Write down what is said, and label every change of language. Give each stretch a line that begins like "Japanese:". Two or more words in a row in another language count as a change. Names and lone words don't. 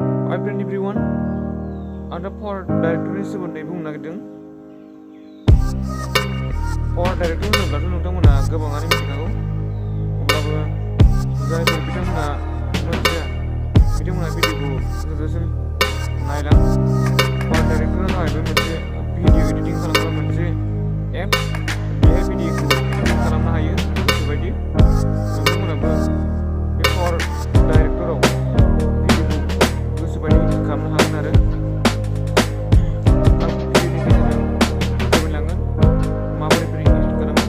English: Awaken everyone.
Bodo: Ada power director ni somonदै बुंनो नागिरदों. Power director होनोब्लाथ' नोंथांमोना गोबाङानो मिथिखागौ. अब्लाबो जायफोर बिथांमोना मोनथिया बिथांमोना भिडिअखौ जोबजासिम नायलां. Power director जाहैबाय मोनसे भिडिअ एडिटिं खालामग्रा मोनसे एप. बेहाय भिडिअखौ एडिटिं खालामनो हायो गोसोबायदि. नोंथांमोनाबो बे पावर डाइरेक्टराव भिडिअखौ गोसोबायदि एडिट खालामनो हागोन आरो भिडिअनि गेजेरजों फोरमायलांगोन माबोरै एडिट खालामो.